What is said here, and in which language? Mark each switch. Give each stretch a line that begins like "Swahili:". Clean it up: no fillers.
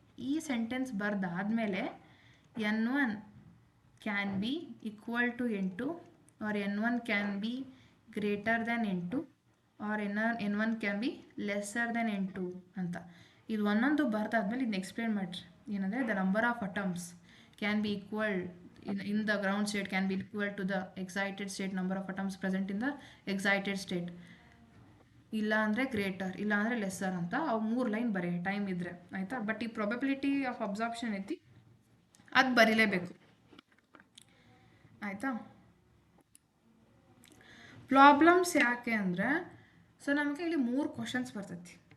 Kannada: ಈ sentence ಬರೆದಾದ್ಮೇಲೆ
English: N1 can be equal to N2 or N1 can be greater than N2 or N1 can be lesser than N2 ಅಂತ.
Kannada: ಇದು ಒಂದೊಂದು ಬರೆದಾದ್ಮೇಲೆ ಇದನ್ನ explain ಮಾಡಿರಿ. ಏನಂದರೆ
English: The number of atoms can be equal in the ground state can be equal to the excited state number of atoms present in the excited state.
Kannada: ಇಲ್ಲ ಅಂದರೆ greater, ಇಲ್ಲ ಅಂದರೆ ಲೆಸ್ಸರ್ ಅಂತ ಅವು 3 ಲೈನ್ ಬರೀ ಟೈಮ್ ಇದ್ದರೆ ಆಯಿತಾ. ಬಟ್ ಈ ಪ್ರೊಬಬಿಲಿಟಿ ಆಫ್ ಅಬ್ಸಾರ್ಪ್ಷನ್ ಐತಿ ಅದು ಬರೀಲೇಬೇಕು ಆಯಿತಾ. ಪ್ರಾಬ್ಲಮ್ಸ್ ಯಾಕೆ ಅಂದರೆ ಸೊ ನಮಗೆ ಇಲ್ಲಿ 3 ಕ್ವಶನ್ಸ್ ಬರ್ತೈತಿ.